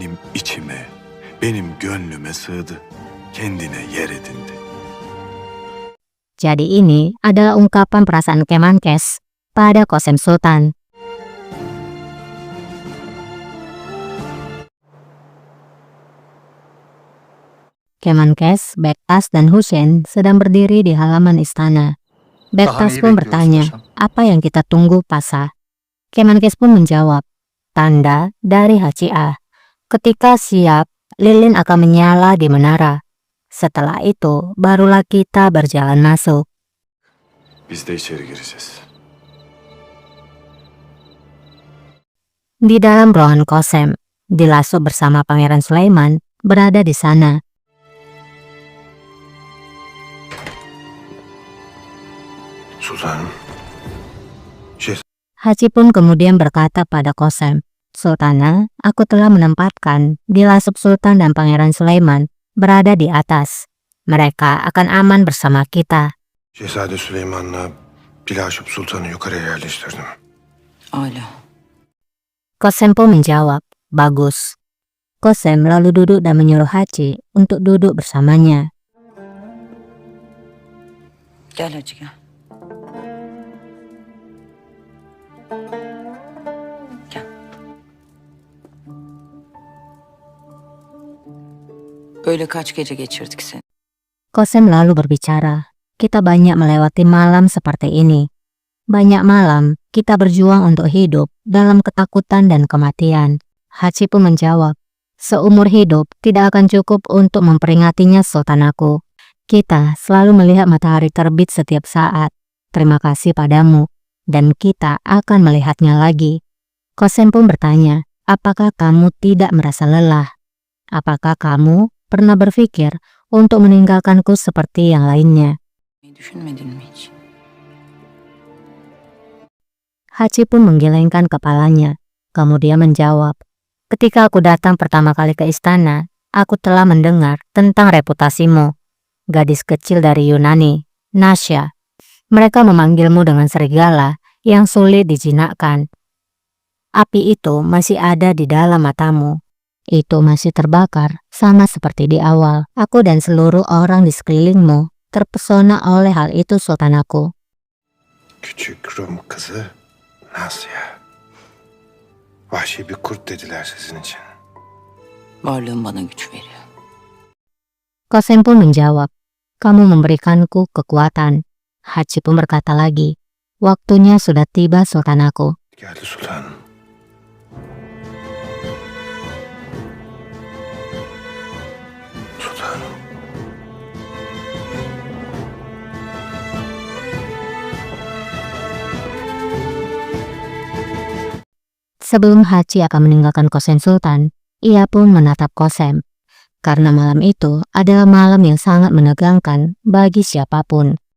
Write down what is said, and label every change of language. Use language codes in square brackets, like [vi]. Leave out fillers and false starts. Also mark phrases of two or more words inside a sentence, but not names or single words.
[tr] içime, benim gönlüme sığdı. Kendine yer edindi. [id] Jadi ini adalah ungkapan perasaan Kemenkes pada Qasem Sultan. Kemenkes, Bektas, dan Hussein sedang berdiri di halaman istana. Bektas pun bertanya, apa yang kita tunggu, Pasa? Kemenkes pun menjawab, tanda dari HCA. Ketika siap, lilin akan menyala di menara. Setelah itu, barulah kita berjalan masuk. [tr] Biz de içeri gireceğiz. [id] Di dalam ruangan Qasem, Dilaso bersama Pangeran Sulaiman berada di sana. Sultanım. Haji pun kemudian berkata pada Qasem, Sultana, aku telah menempatkan Dilaso Sultan dan Pangeran Sulaiman berada di atas. Mereka akan aman bersama kita. [tr] Şehzade Süleyman'la Dilaşıp Sultan'ı yukarıya yerleştirdim. Âlâ. [id] Qasem pun menjawab, bagus. Qasem lalu duduk dan menyuruh Haji untuk duduk bersamanya. [tr] Gel Hacı gel. Gel. Böyle kaç gece geçirdik seni. [id] Qasem lalu berbicara, kita banyak melewati malam seperti ini. Banyak malam kita berjuang untuk hidup dalam ketakutan dan kematian. Haji pun menjawab, seumur hidup tidak akan cukup untuk memperingatinya Sultan aku. Kita selalu melihat matahari terbit setiap saat. Terima kasih padamu, dan kita akan melihatnya lagi. Qasem pun bertanya, apakah kamu tidak merasa lelah? Apakah kamu pernah berpikir untuk meninggalkanku seperti yang lainnya? [tr] Düşünmedin mi hiç? [id] Haji pun menggelengkan kepalanya, kemudian menjawab, ketika aku datang pertama kali ke istana, aku telah mendengar tentang reputasimu. Gadis kecil dari Yunani, Nasya. Mereka memanggilmu dengan serigala yang sulit dijinakkan. Api itu masih ada di dalam matamu. Itu masih terbakar, sama seperti di awal. Aku dan seluruh orang di sekelilingmu terpesona oleh hal itu, Sultan aku. [tr] Küçük Rum kızı Nasya. Vahşi bir kurt dediler sizin için. Varlığın bana güç veriyor. [id] Qasem pun menjawab, kamu memberikanku kekuatan. Haji pun berkata lagi, waktunya sudah tiba, Sultan aku. [tr] Geldi sultanım. Sultanım. [id] Sebelum Haji akan meninggalkan Qasem Sultan, ia pun menatap Qasem. Karena malam itu adalah malam yang sangat menegangkan bagi siapapun.